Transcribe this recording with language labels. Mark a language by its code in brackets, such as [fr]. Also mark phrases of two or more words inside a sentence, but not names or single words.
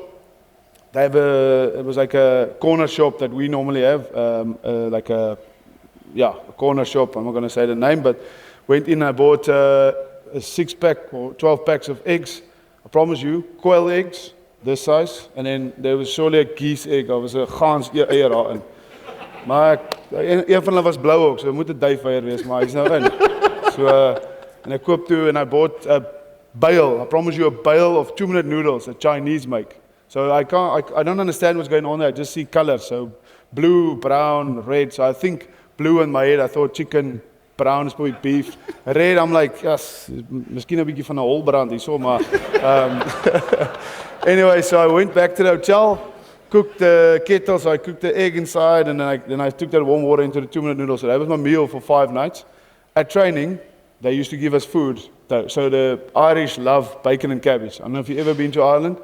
[en] They have it was like a corner shop that we normally have, like a corner shop. I'm not going to say the name, but went in. I bought a 6-pack or 12 packs of eggs. I promise you, quail eggs, this size, and then there was surely a geese egg. [af] Daar was 'n gans eier daarin. Maar een van hulle was blou ook, so moet 'n duifeier wees, maar hy's nou in. [en] So and I [af] koop toe [en] and I bought a bale. I promise you, a bale of 2-minute noodles that Chinese make. So I don't understand what's going on there. I just see colors. So blue, brown, red. So I think blue in my head. I thought chicken. Brown is probably beef. Red, I'm like, yes, [af] miskien 'n bietjie van 'n holbrand hierso, maar [en] anyway, so I went back to the hotel, cooked the kettle, so I cooked the egg inside, and then I took that warm water into the 2-minute noodles. So that was my meal for 5 nights. At training, they used to give us food. So the Irish love bacon and cabbage. I don't know if you've ever been to Ireland.